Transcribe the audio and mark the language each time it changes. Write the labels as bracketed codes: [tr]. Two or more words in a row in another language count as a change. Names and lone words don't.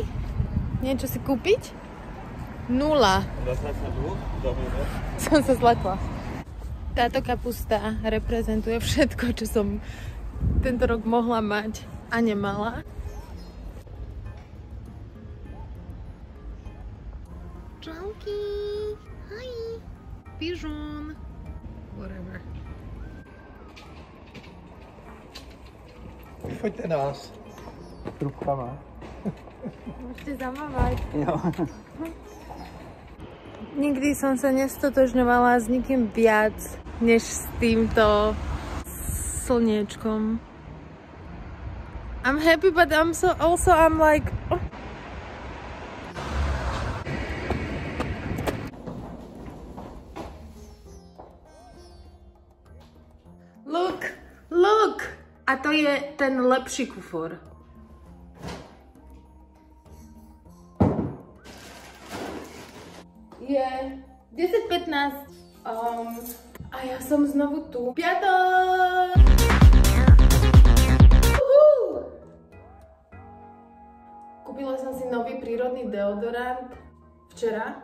[sk] Niečo si kúpiť? 0. Som sa zlakla. Táto kapusta reprezentuje všetko, čo som tento rok mohla mať a nemala. Čauky! [en] Hi! Pigeon! Whatever. [sk] Foďte nás. Trubkama. Môžete zamávať. Jo. Nikdy som sa nestotožňovala s nikým viac, než s týmto slniečkom. [en] I'm happy, but I'm like... Oh. Look! [sk] A to je ten lepší kufor. Je 10:15 a ja som znovu tu. Piatok! Kúpila som si nový prírodný deodorant včera.